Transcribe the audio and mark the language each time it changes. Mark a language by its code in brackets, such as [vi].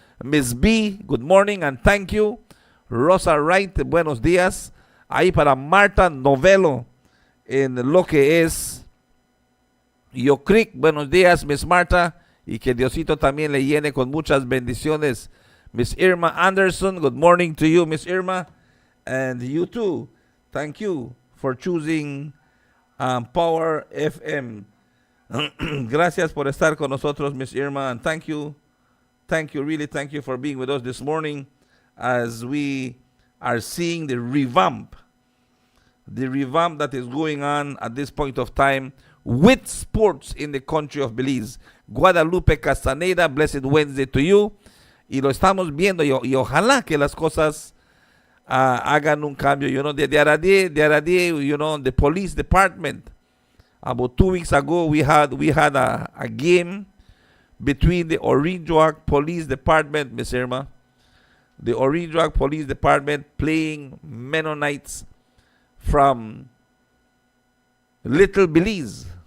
[en] Miss B, good morning and thank you. [es] Rosa Wright, buenos días. Ahí para Marta Novelo en lo que es Yo Creek. Buenos días, Miss Marta. Y que Diosito también le llene con muchas bendiciones. [en] Miss Irma Anderson, good morning to you, Miss Irma. And you too. Thank you for choosing Power FM. [es] Gracias por estar con nosotros, Miss Irma. [en] And thank you, really thank you for being with us this morning as we are seeing the revamp that is going on at this point of time with sports in the country of Belize. Guadalupe Castaneda, blessed Wednesday to you. [es] Y lo estamos viendo y ojalá que las cosas hagan un cambio. [en] You know, the other day, you know, the police department, about 2 weeks ago, we had a game between the Orinjoak Police Department, Miss Irma, the Orinjoak Police Department playing Mennonites from Little Belize.